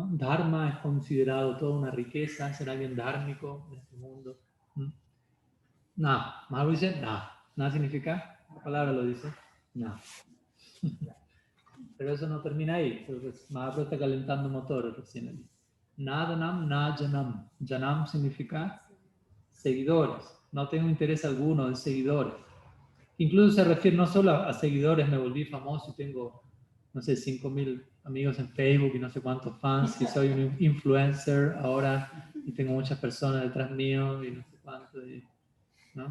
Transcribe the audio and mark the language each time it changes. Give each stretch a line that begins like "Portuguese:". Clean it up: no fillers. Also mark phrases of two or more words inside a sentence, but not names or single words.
Spanish: Dharma es considerado toda una riqueza, ser alguien dármico en este mundo. No, Mahaprabhu dice no. No significa, la palabra lo dice, no. Pero eso no termina ahí. Mahaprabhu está calentando motores recién ahí.
Sanskrit: न धनं न जनं.
Spanish: Janam significa seguidores. No tengo interés alguno en seguidores. Incluso se refiere no solo a seguidores, me volví famoso y tengo, no sé, 5.000 amigos en Facebook y no sé cuántos fans, y soy un influencer ahora y tengo muchas personas detrás mío y no sé cuánto, ¿no?